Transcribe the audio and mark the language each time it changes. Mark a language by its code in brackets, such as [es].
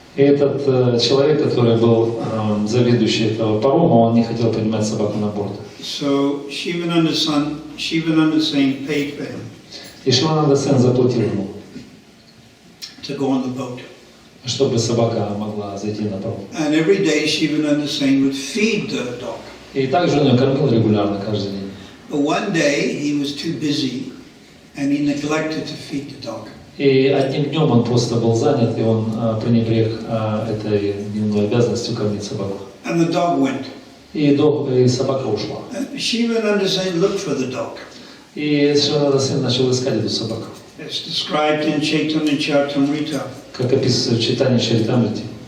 [ru] И этот человек, который был заведующий этого парома, он не хотел принимать собаку на борт. [en] So Shivananda Singh paid for him [ru] И Шривананда Сен заплатил ему, [en] to go on the boat. [ru] чтобы собака могла зайти на паром. [en] And every day Shivananda Singh would feed the dog. [ru] И также он ее кормил регулярно каждый день. [en] But one day he was too busy and he neglected to feed the dog. [ru] И одним днем он просто был занят, и он пренебрег этой дневной обязанностью кормить собаку. [en] And the dog went. [ru] И собака ушла. [en] And Shivananda Singh looked for the dog. [ru] И Шривананда Сен начал искать эту собаку. [en] It's described in Chaitanya Charitamrita. [ru] Как описывается в читании Чаритамрити.